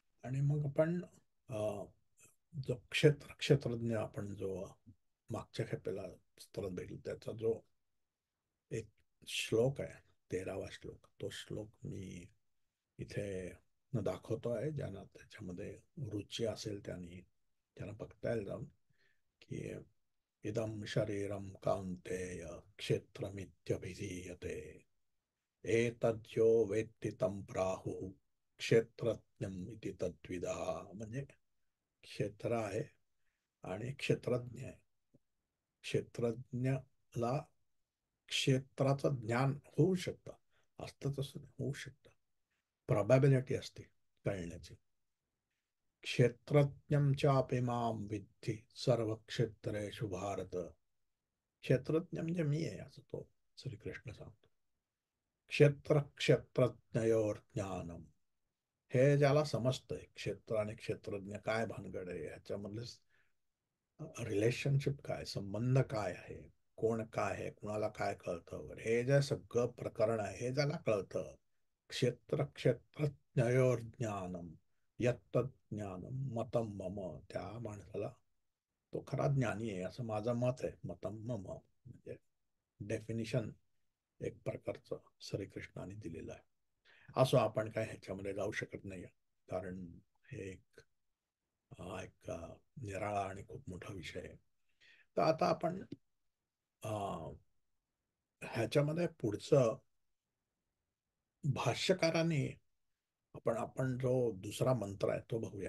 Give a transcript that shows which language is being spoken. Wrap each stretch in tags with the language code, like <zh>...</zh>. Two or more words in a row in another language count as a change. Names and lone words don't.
<mr>आणि मग आपण जो क्षेत्रज्ञ आपण जो मागच्या खेपेला स्तरात बघितलं त्याचा जो एक श्लोक आहे, 13वा श्लोक, तो श्लोक मी इथे दाखवतो आहे. ज्यांना त्याच्यामध्ये रुची असेल त्यांना बघता येईल जाऊन की</mr> <sa>इदं शरीरं कौन्तेय क्षेत्रमित्यभिधीयते एतद्यो वेत्ति तं प्राहुः क्षेत्रज्ञम् इति तद्विदः.</sa> <mr>म्हणजे क्षेत्र आहे आणि क्षेत्रज्ञ आहे. क्षेत्रज्ञला क्षेत्राचं ज्ञान होऊ शकतं, असतं तसं होऊ शकतं, प्रॉबॅबिलिटी असते कळण्याची.</mr> <sa>क्षेत्रज्ञं चापि मां विद्धि सर्वक्षेत्रेषु भारत.</sa> <mr>क्षेत्रज्ञ म्हणजे मी आहे असं तो श्रीकृष्ण सांगतो.</mr> <sa>क्षेत्र क्षेत्रज्ञयोर ज्ञानम,</sa> <mr>हे ज्याला समजतंय क्षेत्र आणि क्षेत्रज्ञ काय भानगड आहे, ह्याच्यामधले रिलेशनशिप काय, संबंध काय आहे, कोण काय आहे, कुणाला काय कळतं वगैरे, हे जे सगळं प्रकरण आहे हे ज्याला कळतं,</mr> <sa>क्षेत्र क्षेत्रज्ञयोर ज्ञानम यत्त ज्ञानम मतम मम,</sa> <mr>त्या माणसाला तो खरा ज्ञानी आहे असं माझं मत आहे.</mr> <sa>मतम मम</sa> <mr>म्हणजे डेफिनिशन एक प्रकारचं श्रीकृष्णाने दिलेलं आहे. असो, आपण काय ह्याच्यामध्ये जाऊ शकत नाही, कारण हे हा एक निराळा आणि खूप मोठा विषय आहे. तर आता आपण ह्याच्यामध्ये पुढचं भाष्यकाराने आपण जो दुसरा मंत्र आहे तो बघूया.</mr>